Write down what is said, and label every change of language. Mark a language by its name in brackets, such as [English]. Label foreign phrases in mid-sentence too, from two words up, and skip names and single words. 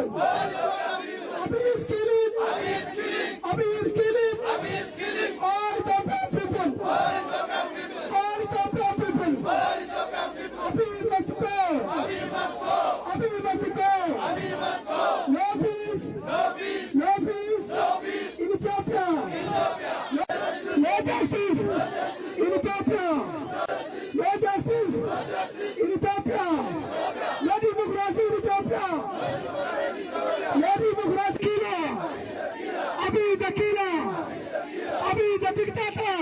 [English] Abi is killing. Abi is killing. Abi is killing. Abi is killing. All the people. All the people. Abi must go. Abi must go. Abi must go. Abi must go. No peace. No peace. No peace. No peace. In Ethiopia. No justice. In Ethiopia. No justice. In Ethiopia. No democracy in Ethiopia. No democracy killer. Abi is a killer. Abi is a dictator.